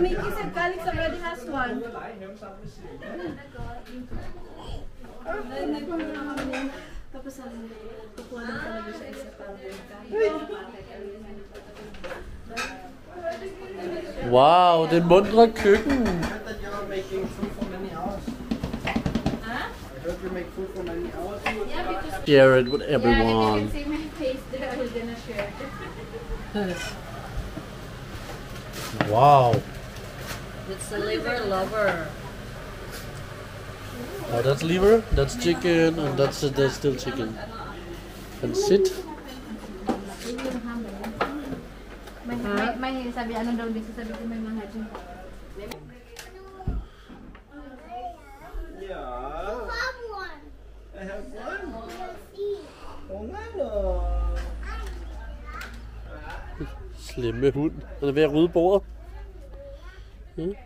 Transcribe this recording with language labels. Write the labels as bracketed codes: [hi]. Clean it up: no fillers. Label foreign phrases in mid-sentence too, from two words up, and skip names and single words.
[da] Wow, det mundre køkken. [en] Share it with everyone. Wow. It's a liver lover. Oh, that's liver, that's chicken, and that's still chicken. And sit. [tl] May sabi ano daw dito sabi ko may mga dyan. [da] Slemme hund. Den er ved at rydde bordet. Ja.